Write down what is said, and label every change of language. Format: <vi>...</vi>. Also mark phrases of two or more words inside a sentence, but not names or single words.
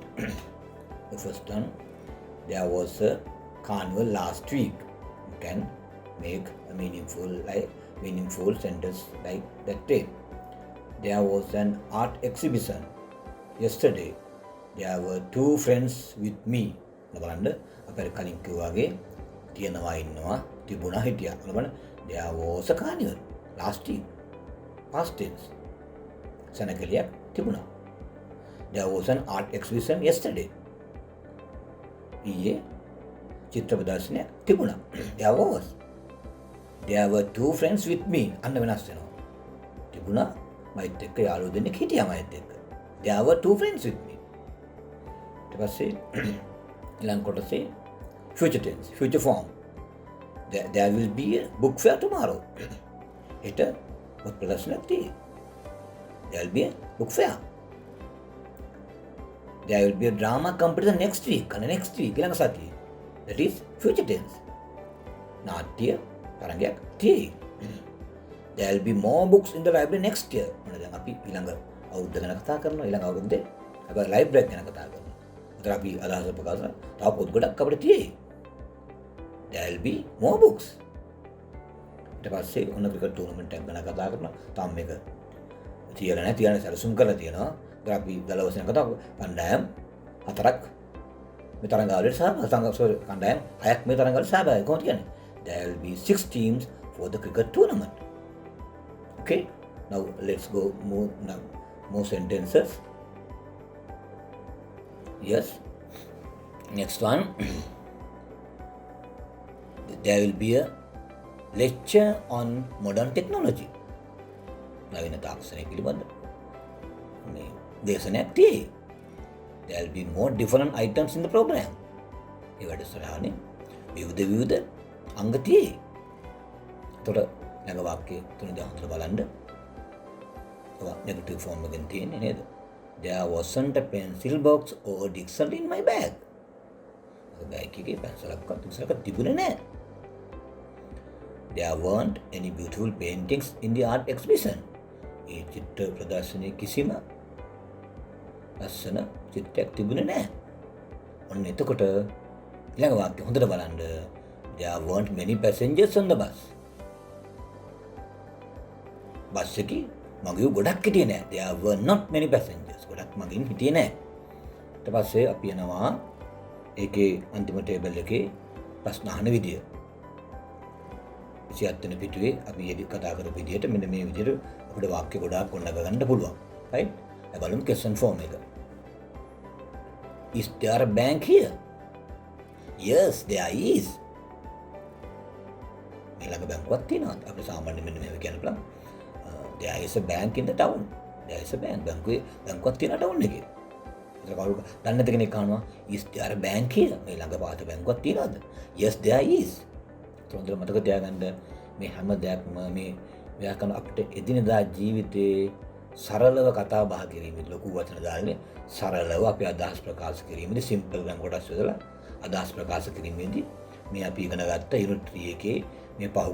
<en>The first one, there was a carnival last week. You can make a meaningful sentence like that way. There was an art exhibition yesterday. There were 2 friends with me.</en> <si>බලන්න අපේ කලින් කිව්වාගේ තියනවා ඉන්නවා තිබුණා හිටියා.</si> <en>බලන්න there was a carnival last week. Past tense.</en> <si>සැනකෙලියක් තිබුණා.</si> <en>There was an art exhibition yesterday. ඊයේ චිත්‍ර ප්‍රදර්ශනයක් තිබුණා. There was. There were 2 friends with me.</en> <si>අන්න වෙනස් වෙනවා. තිබුණා මයිත් එක්ක යාළුවෝ දෙන්නෙක් හිටියා මයිත් එක්ක.</si> <en>There were 2 friends with me.</en> <si>ඊට පස්සේ ඊළඟ කොටසේ</si> <en>future tense, future form. There will be a book fair tomorrow.</en> <si>හෙට පොත් ප්‍රදර්ශනයක් තියෙයි.</si> <en>There will be a book fair. There will be a drama competition next week. Next week</en> <si>ඊළඟ සතියේ.</si> <en>That is future tense.</en> <si>නාට්‍ය තරඟයක් තියෙයි.</si> <en>There will be more books in the library next year.</en> <si>මොනද දැන් අපි ඊළඟ අවුරුද්ද ගැන කතා කරනවා. ඊළඟ අවුරුද්දේ අපි ලයිබ්‍රරි ගැන කතා කරනවා. උතර අපි අදහස ප්‍රකාශ තව පොත් ගොඩක් අපිට තියෙයි.</si> <en>There will be more books.</en> <si>ඊට පස්සේ ඔන්න</si> <en>cricket tournament</en> <si>එකක් ගැන කතා කරනවා. තාම මේක තියලා නැහැ. තියන සැලසුම් කරලා තියෙනවා. උතර අපි දල වශයෙන් කතා කණ්ඩායම් 4ක් මේ තරඟාවලියට සහභාගී කණ්ඩායම් 6ක් මේ තරඟාවලියට සහභාගී කොහොමද කියන්නේ?</si> <en>There will be 6 teams for the cricket tournament. Okay, now let's go more sentences. Yes, next one. There will be a lecture on modern technology.</en> <si>නවීන තාක්ෂණය පිළිබඳ මේ දේශනයක් තියෙයි.</si> <en>There will be more different items in the program.</en> <si>ඒ වැඩසටහනේ විවිධ අංග තියෙයි. එතකොට ළඟ වාක්‍යයේ තුනදී හතර බලන්න.</si> <en>negative form</en> <si>එකෙන් තියෙන්නේ නේද?</si> <en>There wasn't a pencil box or a dictionary in my bag.</en> <si>බෑග් එකේ පැන්සලක්වත් තුසලක් තිබුණේ නැහැ.</si> <en>There weren't any beautiful paintings in the art exhibition.</en> <si>ඒ චිත්‍ර ප්‍රදර්ශනයේ කිසිම ලස්සන චිත්‍රයක් තිබුණේ නැහැ. ඔන්න එතකොට ඊළඟ වාක්‍ය හොඳට බලන්න.</si> <en>There weren't many passengers on the bus.</en> <si>බස් එකේ මගියෝ ගොඩක් හිටියේ නැහැ.</si> <en>There were not many passengers.</en> <si>ගොඩක් මගින් හිටියේ නැහැ. ඊට පස්සේ අපි යනවා ඒකේ අන්තිම ටේබල් එකේ ප්‍රශ්න අහන විදිය. 27 වෙනි පිටුවේ අපි ඊයේ කතා කරපු විදියට මෙන්න මේ විදියට අපිට වාක්‍ය ගොඩාක් ගොඩනගා ගන්න පුළුවන්. right? අපි බලමු</si> <en>question form</en> <si>එක.</si> <en>Is there a bank here? Yes, there is.</en> <si>ඊළඟ බැංකුවක් තියෙනවා. අපි සාමාන්‍යයෙන් මෙන්න මේක කියන්න පුළුවන්.</si> <en>There is a bank in the town. There is a bank.</en> <si>බැංකුවක් තියෙනවා ටවුන් එකේ. දන්නේ නැති කෙනෙක් අහනවා</si> <en>is there a bank here?</en> <si>මේ ළඟ පාත බැංකුවක් තියනවද?</si> <en>Yes there is.</en> <si>හොඳට මතක තියාගන්න මේ හැම දෙයක්ම මේ ව්‍යාකරණ අපිට එදිනදා ජීවිතේ සරලව කතා බහ කිරීමේදී ලොකු වචන දාන්නේ සරලව අපි අදහස් ප්‍රකාශ කිරීමේදී සිම්පල් ගම් කොටස් යොදලා අදහස් ප්‍රකාශ කිරීමේදී මේ අපි ඉගෙන ගත්ත යුනිට් 3 එකේ මේ</si>